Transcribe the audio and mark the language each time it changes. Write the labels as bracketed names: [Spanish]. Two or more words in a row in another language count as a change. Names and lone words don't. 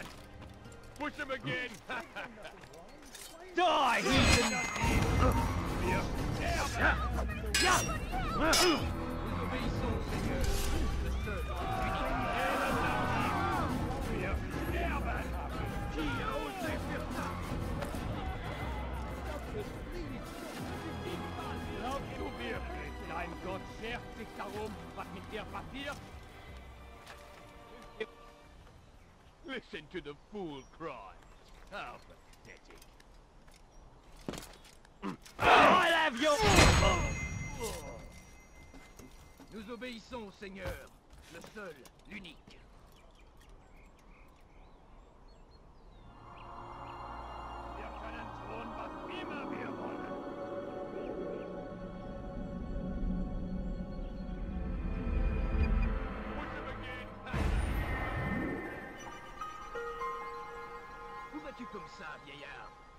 [English] Push him again! Die, heathen! [German] Du wirst sterben! Ja! Glaubst du wirklich, dein Gott schert sich darum, was mit dir passiert? [English] Listen to the fool cry. How pathetic. I'll have your... [French] Nous obéissons, Seigneur. Le seul, l'unique. [German] Wir können tun, was immer wir wollen. [French] Où vas-tu comme ça, vieillard?